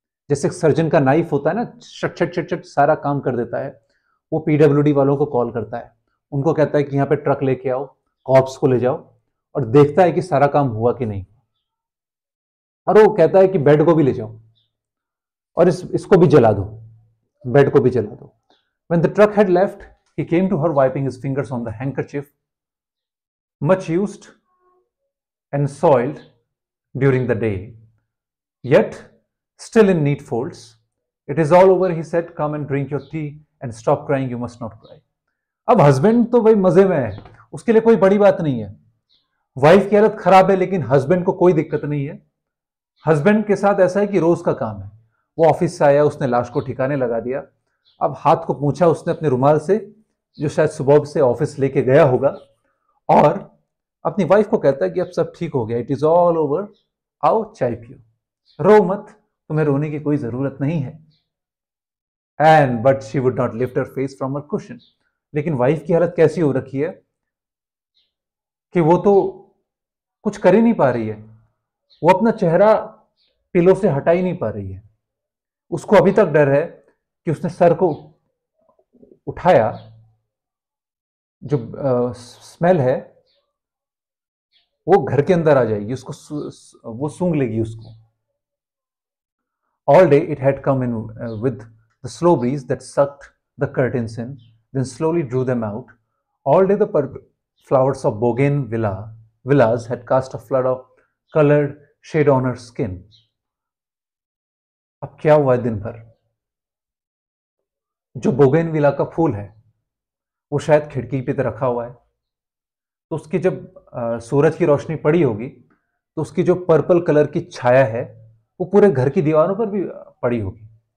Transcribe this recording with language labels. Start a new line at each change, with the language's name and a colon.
Hindi: जैसे सर्जन का नाइफ होता है ना, शट शट शट शट सारा काम कर देता है. वो पीडब्ल्यूडी वालों को कॉल करता है, उनको कहता है कि यहाँ पे ट्रक लेके आओ, कॉर्प्स को ले जाओ, और देखता है कि सारा काम हुआ कि नहीं. और वो कहता है कि बेड को भी ले जाओ और इसको भी जला दो, बेड को भी जला दो.
English: When the truck had left, he came to her wiping his fingers on the handkerchief, much used and soiled during the day, yet still in neat folds. It is all over, he said. Come and drink your tea and stop crying. You must not cry.
Hindi: अब husband तो भाई मजे में है, उसके लिए कोई बड़ी बात नहीं है. वाइफ की हालत खराब है लेकिन हस्बैंड को कोई दिक्कत नहीं है. हस्बैंड के साथ ऐसा है कि रोज का काम है. वो ऑफिस से आया, उसने लाश को ठिकाने लगा दिया. अब हाथ को पूछा उसने अपने रुमाल से, जो शायद सुबह से ऑफिस लेके गया होगा, और अपनी वाइफ को कहता है कि अब सब ठीक हो गया,
English: it is all over,
Hindi: आओ चाय पियो, रो मत, तुम्हें रोने की कोई जरूरत नहीं है.
English: And but she would not lift her face from her cushion.
Hindi: लेकिन वाइफ की हालत कैसी हो रखी है कि वो तो कुछ कर ही नहीं पा रही है. वो अपना चेहरा पिलो से हटा ही नहीं पा रही है. उसको अभी तक डर है कि उसने सर को उठाया, जो स्मेल है वो घर के अंदर आ जाएगी, उसको वो सूंघ लेगी उसको.
English: All day it had come in with the slow breeze that sucked the curtains in, then slowly drew them out. All day the flowers of villas had cast a flood of colored shade on her skin.
Hindi: अब क्या हुआ दिन भर? जो bougainvillea का फूल है वो शायद खिड़की पे रखा हुआ है, तो उसकी जब सूरज की रोशनी पड़ी होगी तो उसकी जो पर्पल कलर की छाया है वो पूरे घर की दीवारों पर भी पड़ी होगी.